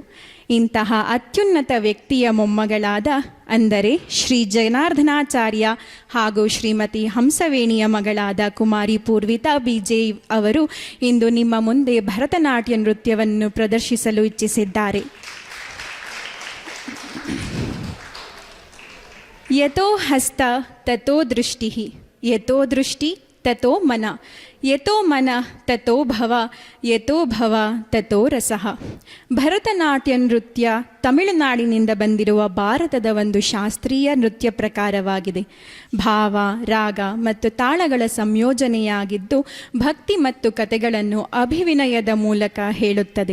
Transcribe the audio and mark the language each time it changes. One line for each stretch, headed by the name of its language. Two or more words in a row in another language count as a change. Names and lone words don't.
Kannada: ಇಂತಹ ಅತ್ಯುನ್ನತ ವ್ಯಕ್ತಿಯ ಮೊಮ್ಮಗಳಾದ ಅಂದರೆ ಶ್ರೀ ಜನಾರ್ದನಾಚಾರ್ಯ ಹಾಗೂ ಶ್ರೀಮತಿ ಹಂಸವೇಣಿಯ ಮಗಳಾದ ಕುಮಾರಿ ಪೂರ್ವಿತಾ BJ ಅವರು ಇಂದು ನಿಮ್ಮ ಮುಂದೆ ಭರತನಾಟ್ಯ ನೃತ್ಯವನ್ನು ಪ್ರದರ್ಶಿಸಲು ಇಚ್ಛಿಸಿದ್ದಾರೆ.
Sanskrit: ಯತೋ ಹಸ್ತ ತತೋ ದೃಷ್ಟಿ, ಯತೋ ದೃಷ್ಟಿ ತತೋ ಮನ, ಯತೋ ಮನ ತತೋ ಭವ, ಯತೋ ಭವ ತತೋ ರಸಃ.
Kannada: ಭರತನಾಟ್ಯ ನೃತ್ಯ ತಮಿಳುನಾಡಿನಿಂದ ಬಂದಿರುವ ಭಾರತದ ಒಂದು ಶಾಸ್ತ್ರೀಯ ನೃತ್ಯ ಪ್ರಕಾರವಾಗಿದೆ. ಭಾವ, ರಾಗ ಮತ್ತು ತಾಳಗಳ ಸಂಯೋಜನೆಯಾಗಿದ್ದು ಭಕ್ತಿ ಮತ್ತು ಕಥೆಗಳನ್ನು ಅಭಿವಿನಯದ ಮೂಲಕ ಹೇಳುತ್ತದೆ.